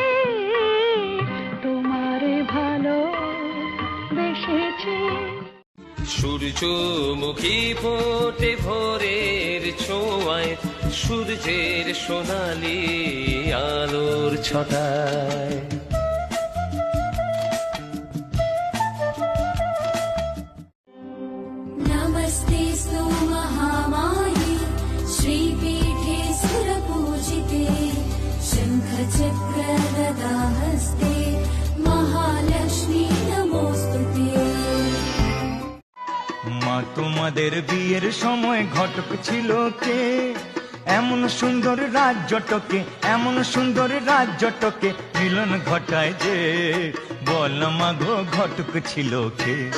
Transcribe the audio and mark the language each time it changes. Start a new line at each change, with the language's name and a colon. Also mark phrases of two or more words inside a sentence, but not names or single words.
Bangla: তোমারে ভালো বেসেছি। সূর্যমুখী ফোটে ভোরের ছোঁয়ায় সূর্যের সোনালি আলোর ছটায়।
Sanskrit: नमस्तेऽस्तु महामाये श्रीपीठे सुरपूजिते शङ्खचक्रगदाहस्ते महालक्ष्मी नमोऽस्तुते।
Bangla: মা তোমাদের বিয়ের সময় ঘটক ছিল কে? এমন সুন্দর রাজ্যটকে এমন সুন্দর রাজ্যটকে মিলন ঘটায় যে। বল মাগো ঘটক ছিল কে?